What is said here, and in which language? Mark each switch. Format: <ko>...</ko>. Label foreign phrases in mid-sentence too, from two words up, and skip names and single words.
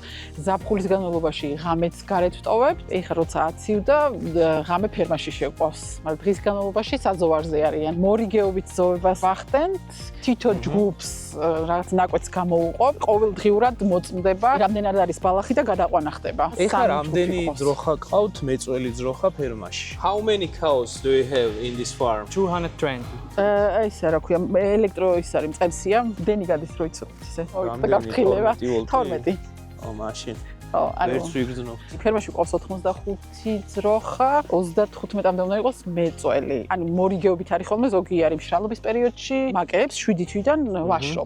<ka>ზაფხულის განმავლობაში ღამეც გარეთ ვტოვებთ. ეხა როცა აცივდა, ღამე ფერმაში შეყვავს. მაგრამ დღის განმავლობაში საძოვარზე არიან. მორიგეობით ზოვებას ვახდენთ. თითო ჯგუფს რაღაც ნაკვეთს მოუყო, ყოველდღიურად მოწმდება, რამდენად არის ბალახი და გადაყვანა ხდება. ეხლა რამდენი ძროხა ყავთ მეწველი ძროხა ფერმაში?</ka> <en>How many cows do you have in this farm?</en> <ka>220. ისე რა ქვია, ელექტრო ის არის მწყემსია, დენი გადის რო იცოდეთ ისე. და გაფრთხილება 12. ო, მაშინ. ვერც ვიგრძნო. ფერმაში ყავს 85 ძროხა, 35-მდე უნდა იყოს მეწველი. ანუ მორიგეობით არის ხოლმე ზოგი არის მშრალობის პერიოდში, მაკებს 7 თვიდან ვაშობთ.</ka>